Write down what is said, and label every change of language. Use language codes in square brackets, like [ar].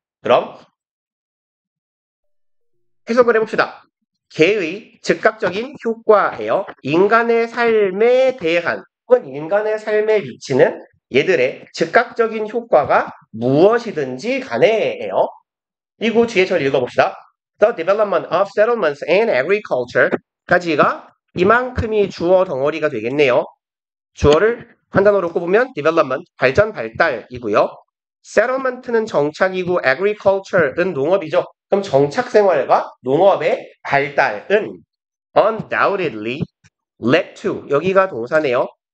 [ko] 그럼 해석을 해봅시다. 개의 즉각적인 효과예요. 인간의 삶에 대한 혹은 인간의 삶에 미치는 얘들의 즉각적인 효과가 무엇이든지 간에예요. 그리고 뒤에 절 읽어봅시다. [en] The development of settlements and agriculture [ko] 까지가 이만큼이 주어 덩어리가 되겠네요. 주어를 한 단어로 꼽으면 development, 발전, 발달이고요. settlement는 정착이고 agriculture는 농업이죠. 그럼 정착 생활과 농업의 발달은 [en] undoubtedly led to, [ko] 여기가 동사네요.